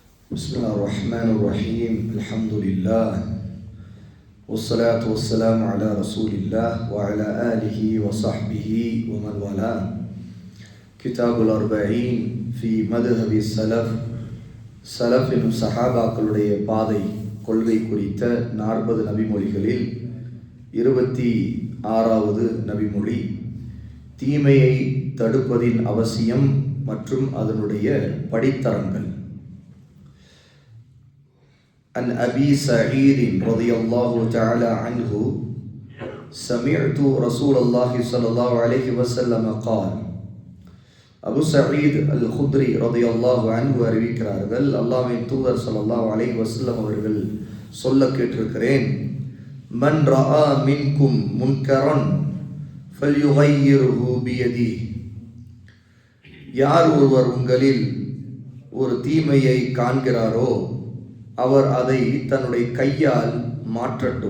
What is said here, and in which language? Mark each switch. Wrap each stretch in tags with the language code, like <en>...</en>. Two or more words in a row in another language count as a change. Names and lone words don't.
<ar>بسم الله الرحمن الرحيم الحمد لله والصلاة والسلام على رسول الله وعلى آله وصحبه ومن والاه كتاب الأربعين في مذهب السلف</ar> <ta>சலஃபின் சஹாபாக்களுடைய பாதை கொள்கை குறித்த 40 நபிமொழிகளில் 26வது நபிமொழி தீமையை தடுப்பதின் அவசியம் மற்றும் அதனுடைய படித்தரங்கள்.</ta> <ar>عن أبي سعيد رضي الله تعالى عنه سمعت رسول الله صلى الله عليه وسلم قال</ar> <ta>அபு சயீத் அல் குத்ரி</ta> <ar>رضي الله عنه</ar> <ta>அறிவிக்கிறார்கள், அல்லாஹ்வின் தூதர்</ta> <ar>صلى الله عليه وسلم</ar> <ta>அவர்கள் சொல்ல கேட்டிருக்கிறேன்,</ta> <ar>من رأى منكم منكرا فليغيره بيده,</ar> <ta>யார் ஒருவர் உங்களில் ஒரு தீமையை காண்கிறாரோ அவர் அதை தன்னுடைய கையால் மாற்றட்டும்.</ta>